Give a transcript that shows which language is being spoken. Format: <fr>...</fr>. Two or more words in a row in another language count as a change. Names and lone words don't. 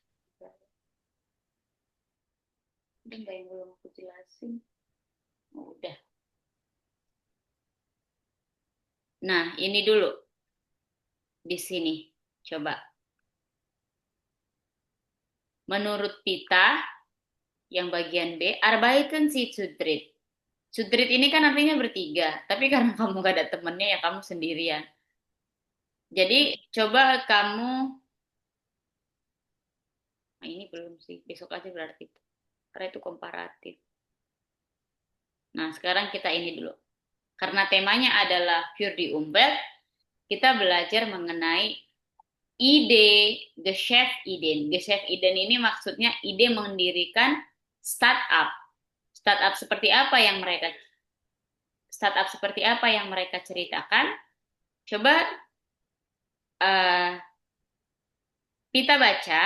<id>Ada nggak yang belum aku jelasin? Oh, udah. Nah, ini dulu di sini. Coba. Menurut Pita, yang bagian B,</id> <de>arbeiten Sie zu dritt. Zu dritt</de> <id>ini kan artinya bertiga, tapi karena kamu gak ada temennya ya kamu sendirian. Jadi coba kamu, nah ini belum sih, besok aja berarti. Karena itu komparatif. Nah, sekarang kita ini dulu. Karena temanya adalah</id> <de>für die Umwelt,</de> <id>kita belajar mengenai ide Geschäftsideen. Geschäftsideen ini maksudnya ide mendirikan startup. Startup seperti apa yang mereka Startup seperti apa yang mereka ceritakan? Coba uh, kita baca.</id>